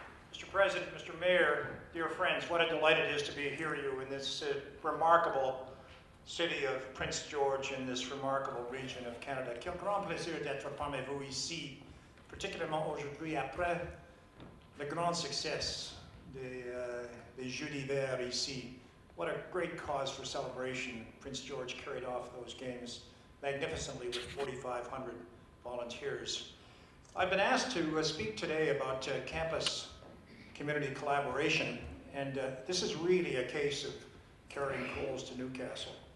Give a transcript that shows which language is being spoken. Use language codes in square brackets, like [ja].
[en] Mr. President, Mr. Mayor, dear friends, what a delight it is to be here with you in this remarkable city of Prince George in this remarkable region of Canada. [fr] Quel grand plaisir d'être parmi vous ici, particulièrement aujourd'hui après le grand succès des Jeux d'hiver ici. [en] What a great cause for celebration. Prince George carried off those games magnificently with 4,500 volunteers. I've been asked to speak today about campus community collaboration, And this is really a case of carrying coals to Newcastle.